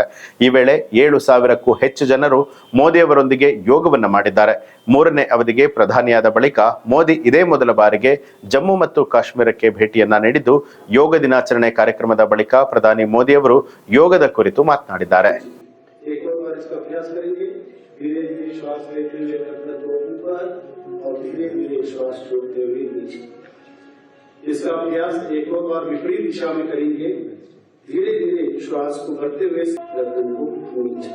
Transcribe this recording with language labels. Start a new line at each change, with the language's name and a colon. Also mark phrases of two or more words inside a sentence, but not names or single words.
Kannada: ಈ ವೇಳೆ 7,000ಕ್ಕೂ ಹೆಚ್ಚು ಜನರು ಮೋದಿ ಅವರೊಂದಿಗೆ ಯೋಗವನ್ನ ಮಾಡಿದ್ದಾರೆ. 3ನೇ ಅವಧಿಗೆ ಪ್ರಧಾನಿಯಾದ ಬಳಿಕ ಮೋದಿ ಇದೇ ಮೊದಲ ಬಾರಿಗೆ ಜಮ್ಮು ಮತ್ತು ಕಾಶ್ಮೀರಕ್ಕೆ ಭೇಟಿಯನ್ನ ನೀಡಿದ್ದು, ಯೋಗ ದಿನಾಚರಣೆ ಕಾರ್ಯಕ್ರಮದ ಬಳಿಕ ಪ್ರಧಾನಿ ಮೋದಿ ಅವರು ಯೋಗದ ಕುರಿತು ಮಾತನಾಡಿದ್ದಾರೆ.
Hindi: एक और बार इसका अभ्यास करेंगे। धीरे धीरे श्वास लेते हुए गर्दन को ऊपर और धीरे धीरे श्वास छोड़ते हुए नीचे। इसका अभ्यास एक और बार विपरीत दिशा में करेंगे। धीरे धीरे श्वास को भरते हुए गर्दन को नीचे।